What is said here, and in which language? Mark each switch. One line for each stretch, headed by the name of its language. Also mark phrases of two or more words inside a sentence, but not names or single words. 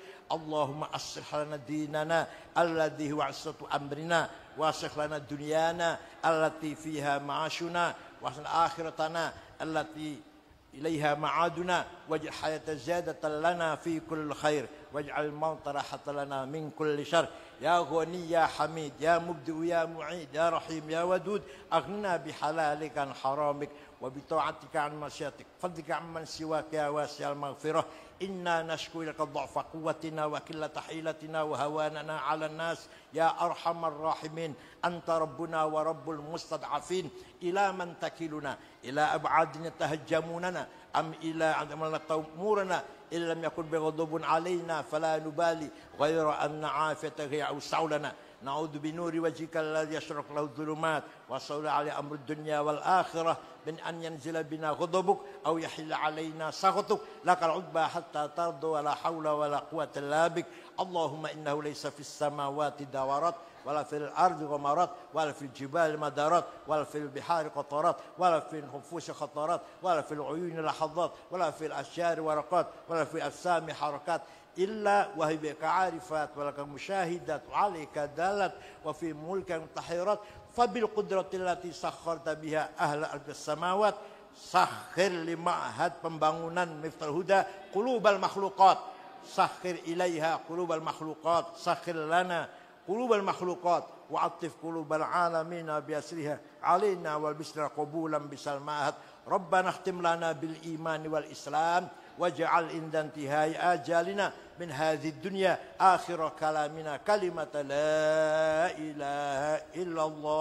Arabic: اللهم أصلح لنا ديننا الذي هو عصمة أمرنا وأصلح لنا دنيانا التي فيها معاشنا وأصلح آخرتنا التي إليها معادنا واجعل الحياة زيادة لنا في كل خير واجعل الموت راحة لنا من كل شر. يا غني يا حميد يا مبدئ يا معيد يا رحيم يا ودود أغننا بحلالك عن حرامك وبطاعتك عن معصيتك فضلك عمن سواك يا واسع المغفرة. إنا نشكو إليك ضعف قوتنا وقلة حيلتنا وهواننا على الناس يا أرحم الراحمين. أنت ربنا ورب المستضعفين. إلى من تكلنا إلى بعيد يتجهمنا أم إلى عدو ملكته أمرنا إن لم يكن بك غضب علينا فلا نبالي غير أن عافيتك أوسع لنا نعوذ بنور وجهك الذي أشرقت له الظلمات وصلح عليه أمر الدنيا والآخرة من أن ينزل بنا غضبك أو يحل علينا سخطك لك العتبى حتى ترضى ولا حول ولا قوة إلا بك. اللهم إنه ليس في السماوات دورات ولا في الأرض غمرات ولا في الجبال مدرات ولا في البحار قطرات ولا في النفوس خطرات ولا في العيون لحظات ولا في الأشجار ورقات ولا في الأسماع حركات إلا وهي عارفة ومشاهدة وعليك دالة وفي ملكك متحيرة فبالقدرة التي سخرت بها أهل الأرض والسماوات سخر لمعهد pembangunan Miftahul Huda قلوب المخلوقات سخر إليها قلوب المخلوقات سخر لنا قلوب المخلوقات وعطف قلوب العالمين بأسرها علينا والبشر قبولا بسلماها. ربنا اختم لنا بالإيمان والإسلام واجعل عند انتهاء آجالنا من هذه الدنيا آخر كلامنا كلمة لا إله إلا الله.